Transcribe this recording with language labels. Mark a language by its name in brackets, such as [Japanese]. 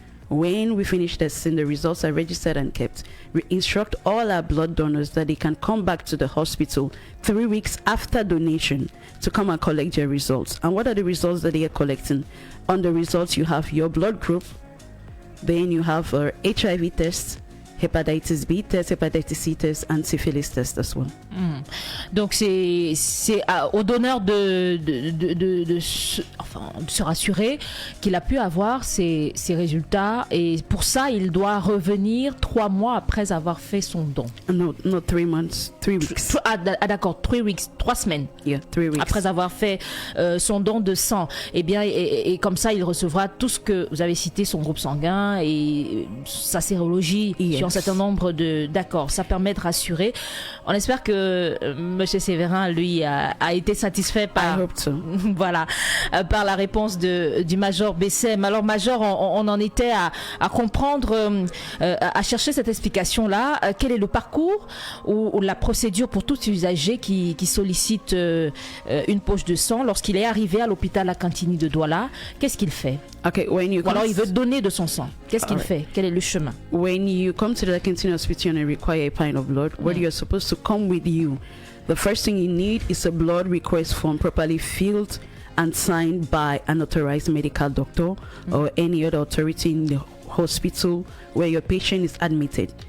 [English] When we finish testing, the results are registered and kept. We instruct all our blood donors that they can come back to the hospital 3 weeks after donation to come and collect their results. And what are the results that they are collecting? On the results, you have your blood group, then you have HIV test, hepatitis B test, hepatitis C test, and syphilis test as well. [French] Donc c'est au donneur de se rassurer qu'il a pu avoir ces résultats, et pour ça il doit revenir 3 mois après avoir fait son don. [English] No, not 3 months, 3 weeks. [French] D'accord, [English] 3 weeks, [French] 3 semaines. [English] Yeah, 3 weeks. [French] Après avoir fait son don de sang, et comme ça il recevra tout ce que vous avez cité, son groupe sanguin et sa sérologie, sur un certain nombre de... D'accord, ça permet de rassurer. On espère que Monsieur Séverin, lui, a été satisfait par, voilà, par la réponse du Major Bessem. Alors, Major, on en était à comprendre, à chercher cette explication-là. Quel est le parcours ou la procédure pour tout usager qui sollicite une poche de sang lorsqu'il est arrivé à l'hôpital Akantini de Douala? Qu'est-ce qu'il fait? [English] Okay, [French] ou alors il veut donner de son sang. Qu'est-ce qu'il fait? Quel est le chemin? [English] When you come to the Akantini Hospital and require a pint of blood, what you're supposed to come with you, the first thing you need is a blood request form properly filled and signed by an authorized medical doctor or any other authority in the hospital where your patient is admitted.